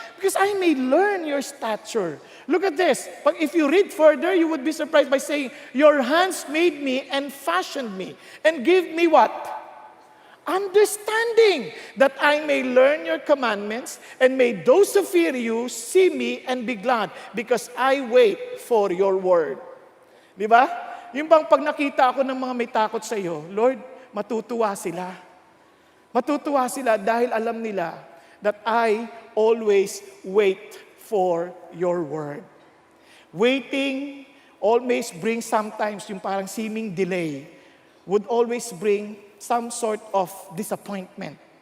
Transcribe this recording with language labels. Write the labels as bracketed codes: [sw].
[en] Because I may learn your stature. Look at this. If you read further, you would be surprised by saying, your hands made me and fashioned me and give me what? Understanding, that I may learn your commandments, and may those who fear you see me and be glad, because I wait for your word. [tl] Di ba? Yung bang pag nakita ako ng mga may takot sa iyo, Lord, matutuwa sila. Matutuwa sila dahil alam nila [en] that I always wait for your word. Waiting always brings sometimes [tl] yung parang [en] seeming delay, would always bring some sort of disappointment.